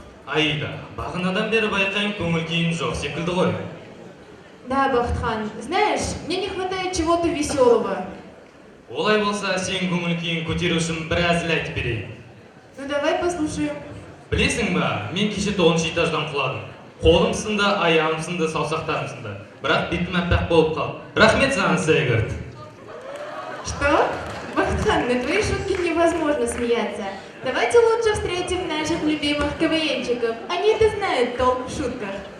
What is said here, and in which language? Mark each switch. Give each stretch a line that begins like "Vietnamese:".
Kazakh: Аида, бағанадан бері байқайым көңіл күйің жоқ секілді ғой.
Russian: Да, Бахтхан, знаешь, мне не хватает чего-то веселого.
Kazakh: Олай болса, сен көңіл күйін көтеру үшін бір әзіл айтып берейін.
Russian: Ну давай послушаем.
Kazakh: Білесің ба, мен кеше 9-шы этаждан құладым. Қолым сынды, аяғым сынды, саусақтарым сынды. Бірақ бетім әппақ болып қалды. Рахмет саған, Сейгірт.
Russian: Что? Бахтхан, на твои шутки невозможно смеяться. Давайте лучше встретим наших любимых КВНчиков. Они-то знают толк в шутках.